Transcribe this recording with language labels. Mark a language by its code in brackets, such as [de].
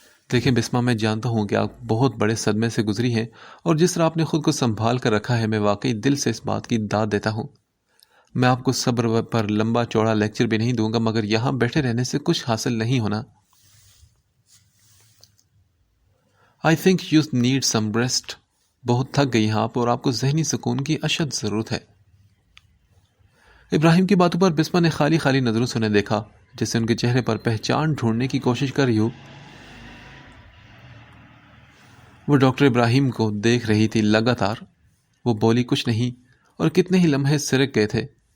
[ur] دیکھیں بسمہ، میں جانتا ہوں کہ آپ بہت بڑے صدمے سے گزری ہیں، اور جس طرح آپ نے خود کو سنبھال کر رکھا ہے، میں واقعی دل سے اس بات کی داد دیتا ہوں. میں آپ کو صبر پر لمبا چوڑا لیکچر بھی نہیں دوں گا، مگر یہاں بیٹھے رہنے سے کچھ حاصل نہیں ہونا. [en] I think you need some rest. [ur] بہت تھک گئی ہیں آپ، اور آپ کو ذہنی سکون کی اشد ضرورت ہے. ابراہیم کی باتوں پر بسمہ نے خالی خالی نظروں سے انہیں دیکھا، جیسے ان کے چہرے پر پہچان ڈھونڈنے کی کوشش کر رہی ہو. وہ ڈاکٹر ابراہیم کو دیکھ رہی تھی لگاتار. وہ بولی کچھ نہیں، اور کتنے ہی لمحے سرک گئے تھے.